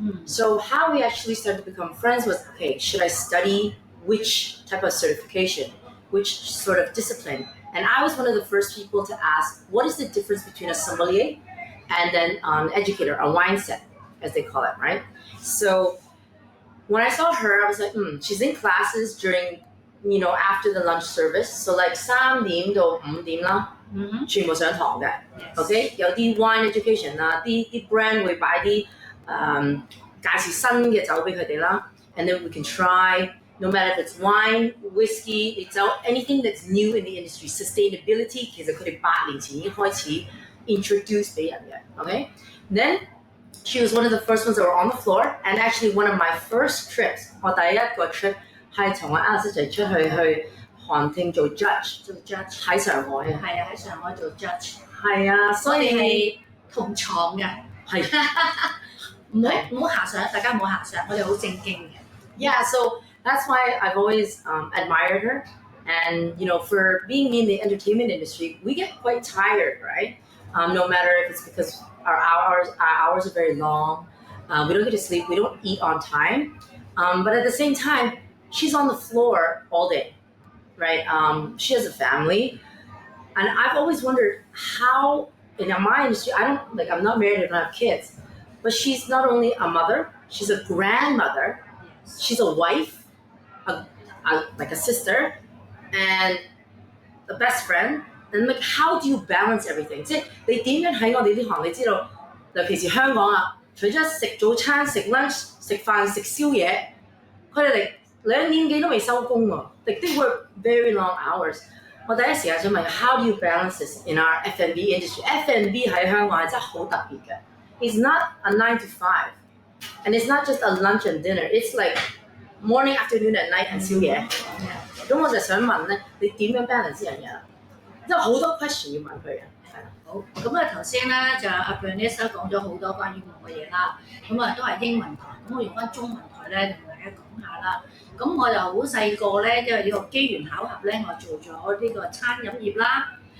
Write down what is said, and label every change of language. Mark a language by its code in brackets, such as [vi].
[en] So how we actually started to become friends was, okay, should I study which type of certification, which sort of discipline? And I was one of the first people to ask, what is the difference between a sommelier and then an educator, a wine set, as they call it, right? So when I saw her, I was like, she's in classes during you know after the lunch service. So like [yue] 3點到5點啦，全部上堂嘅。 OK， 有啲 wine education 啦，啲 brand 會擺啲介紹新嘅酒俾佢哋啦。 [en] And then we can try, no matter if it's wine, whiskey, it's anything that's new in the industry. [yue] Sustainability 其實佢哋8年前已經開始 introduce 俾人嘅。 [en] OK， then she was one of the first ones that were on the floor, and actually one of my first trips， [yue] 我第一個 trip 係同我 Alice 一齊出去韓聽做 judge 喺上海啊。係啊，喺上海做 judge。係啊，所以係同床嘅。係唔好遐想，大家唔好遐想，我哋好正經嘅。 [en] Yeah, so that's why I've always admired her. And, you know, for being in the entertainment industry, we get quite tired, right? No matter if it's because our hours are very long, we don't get to sleep, we don't eat on time. But at the same time, she's on the floor all day, right? She has a family. And I've always wondered how, in my industry, I'm not married, I don't have kids. But she's not only a mother, she's a grandmother, she's a wife, like a sister, and a best friend. And like, how do you balance everything? [yue] 即係你點樣喺我哋呢行？你知道，尤其是香港啊，除咗食早餐、食 lunch、食飯、食宵夜，佢哋嚟2點幾都未收工喎。 [en] Like they work very long hours. [yue] 我第一時間想問 [en] ，How do you balance this in our F&B industry? [yue] F&B 喺香港係真係好特別嘅。 [en] It's not a 9 to 5, and it's not just a lunch and dinner. It's like morning, afternoon, and night and 宵夜。 [yue] 咁我就想問咧，你點樣 balance 呢樣嘢？因為好多 question 要問佢嘅。好，咁啊頭先咧就阿 Bernice 講咗好多關於我嘅嘢啦，咁啊都係英文台，咁我用翻中文台咧同大家講下啦。咁我就好細個咧，因為呢個機緣巧合咧，我做咗呢個餐飲業啦。